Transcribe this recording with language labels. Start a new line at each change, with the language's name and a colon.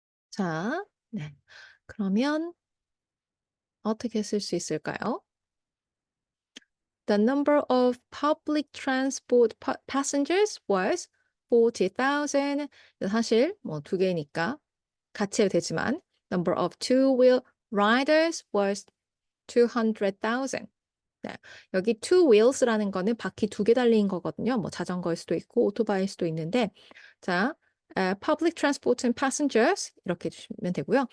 Korean: 자, 네. 그러면 어떻게 쓸 수 있을까요?
English: The number of public transport passengers was 40,000.
Korean: 사실 뭐 두 개니까 같이 해도 되지만
English: number of two-wheel riders was 200,000.
Korean: 네. 여기 two wheels라는 거는 바퀴 두 개 달린 거거든요. 뭐 자전거일 수도 있고 오토바이일 수도 있는데 자,
English: public transport and passengers
Korean: 이렇게 해주시면 되고요.